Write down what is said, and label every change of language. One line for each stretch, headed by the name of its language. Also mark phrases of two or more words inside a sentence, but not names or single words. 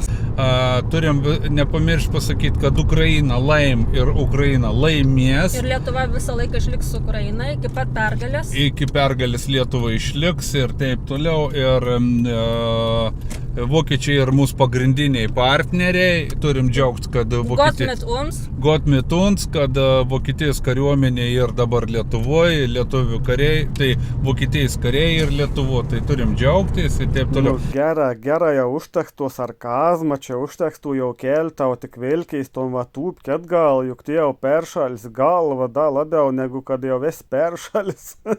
Lithuanian: Turim nepamiršti pasakyti, kad Ukraina laim ir Ukraina laimės. Ir Lietuva visą laiką išliks su Ukraina iki pat pergalės. Iki pergalės Lietuva išliks ir taip toliau. Ir Vokiečiai ir mūsų pagrindiniai partneriai. Turim džiaugtis, kad
German: Gott mit uns. Gott mit uns,
Lithuanian: kad Vokietijos kariuomenė ir dabar Lietuvoje, lietuvių kariai, tai Vokietijos kariai ir Lietuvo, tai turim džiaugtis ir taip toliau. Gera, jau užtektų sarkazmą, čia užtektų jau kelti, o tik vėlkiais tom va tūpti atgal, juk tie jau peršalis galva, da labiau negu kad jau vis peršalis.